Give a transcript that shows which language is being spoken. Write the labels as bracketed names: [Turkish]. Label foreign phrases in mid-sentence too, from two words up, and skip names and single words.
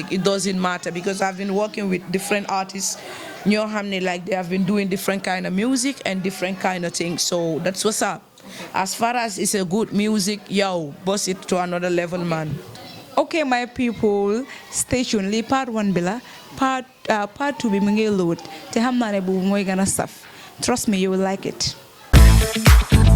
[English] It doesn't matter because I've been working with different artists. Like, they have been doing different kind of music and different kind of things. So that's what's up. As far as it's a good music, yo, boss it to another level, man. Okay, my people, stay tuned. [Wolof] Li part 1 bila, part 2 bi mu ngi load. Te xam naa ne bu mooy gën a saf. [English] Trust me, you will like it.